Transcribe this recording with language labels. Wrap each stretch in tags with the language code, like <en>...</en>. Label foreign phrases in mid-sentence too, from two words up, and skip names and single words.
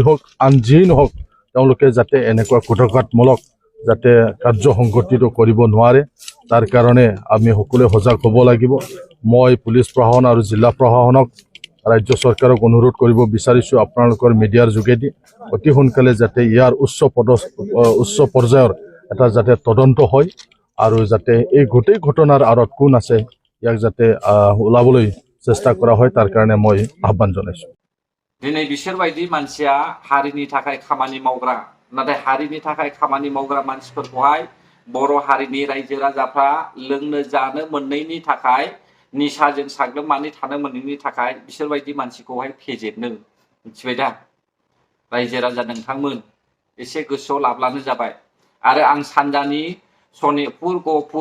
<as>হওক আন যিয়েই নহওক তেওঁলোকে যাতে এনেকুৱা কুটঘাতমূলক যাতে কাৰ্য সংঘটিত কৰিব নোৱাৰে তাৰ কাৰণে আমি সকলোৱে সজাগ হ'ব লাগিব মই পুলিচ প্ৰশাসন আৰু জিলা প্ৰশাসনক ৰাজ্য চৰকাৰক অনুৰোধ কৰিব বিচাৰিছোঁ আপোনালোকৰ মিডিয়াৰ যোগেদি অতি সোনকালে যাতে ইয়াৰ উচ্চ পৰ্যায়ৰ এটা যাতে তদন্ত হয় আৰু যাতে এই গোটেই ঘটনাৰ আঁৰত কোন আছে ইয়াক যাতে ওলাবলৈ চেষ্টা কৰা হয় তাৰ কাৰণে মই আহ্বান জনাইছোঁ</as> <brx>दिनै बिसोरबायदि मानसिया हारिनि थाखाय खामानि मावग्रा नाथाय हारिनि थाखाय खामानि मावग्रा मानसिफोरखौहाय बर' हारिनि रायजो राजाफ्रा लोंनो जानो मोनैनि थाखाय निसाजों साग्लोबनानै थानो मोनैनि थाखाय बिसोरबायदि मानसिखौहाय फेजेननो मिथिबाय दा रायजो राजा नोंथांमोन एसे गोसोआव लाब्लानो जाबाय आरो आं सानजानि सनितपुर गहपुर</brx>